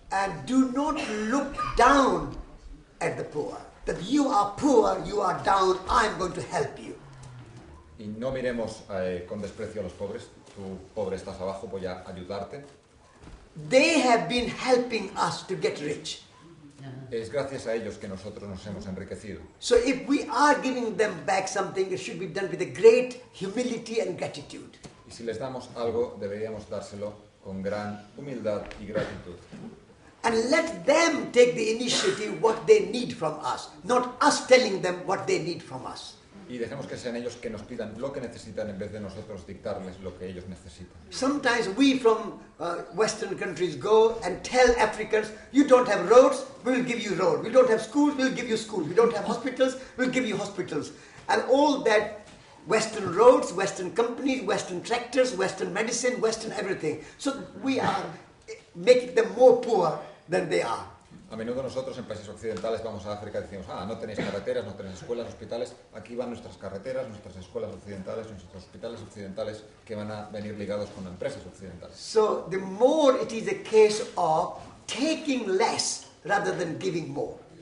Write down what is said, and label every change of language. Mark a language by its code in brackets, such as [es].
[en] And do not look down at the poor. That you are poor, you are down, I'm going to help you. [es] Y no miremos con desprecio a los pobres. Tú, pobre, estás abajo, voy a ayudarte. [en] They have been helping us to get rich. [es] Es gracias a ellos que nosotros nos hemos enriquecido. [en] So if we are giving them back something, it should be done with a great humility and gratitude. [es] Y si les damos algo, deberíamos dárselo con gran humildad y gratitud. [en] And let them take the initiative what they need from us, not us telling them what they need from us. [es] Y dejemos que sean ellos que nos pidan lo que necesitan en vez de nosotros dictarles lo que ellos necesitan. [en] Sometimes we from Western countries go and tell Africans, you don't have roads, we will give you roads. We don't have schools, we will give you schools. We don't have hospitals, we will give you hospitals. And all that Western roads, Western companies, Western tractors, Western medicine, Western everything. So we are making them more poor than they are. [es] A menudo nosotros en países occidentales vamos a África y decimos, no tenéis carreteras, no tenéis escuelas, hospitales. Aquí van nuestras carreteras, nuestras escuelas occidentales, nuestros hospitales occidentales que van a venir ligados con empresas occidentales. [en] So the more it is a case of taking less rather than giving more.